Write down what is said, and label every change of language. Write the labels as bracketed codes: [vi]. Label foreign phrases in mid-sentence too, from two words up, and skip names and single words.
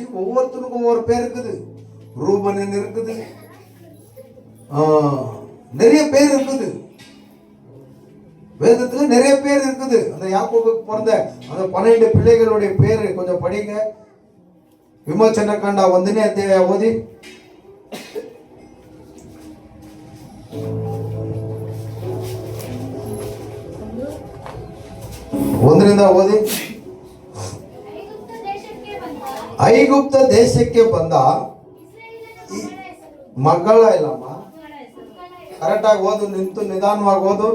[ta] ஒவ்வொருத்தருக்கும் ஒவ்வொரு பேர் இருக்குது. ரூபன் இருக்குது, நிறைய பேர் இருக்குது. வேதத்துல நிறைய பேர் இருக்குது. அந்த யாக்கோபுக்கு பிறந்த அந்த 12 பிள்ளைகளுடைய பேரு கொஞ்சம் படிங்க. [kn] ವಿಮೋಚನ ಕಾಂಡ 1ನೇ ಅಧ್ಯಾಯ ಓದಿ. 1ರಿಂದ ಓದಿ. ಐಗುಪ್ತ ದೇಶಕ್ಕೆ ಬಂದ ಮಗಳ ಇಲ್ಲಮ್ಮ, ಕರೆಕ್ಟಾಗಿ ಓದು, ನಿಂತು ನಿಧಾನವಾಗಿ ಓದು.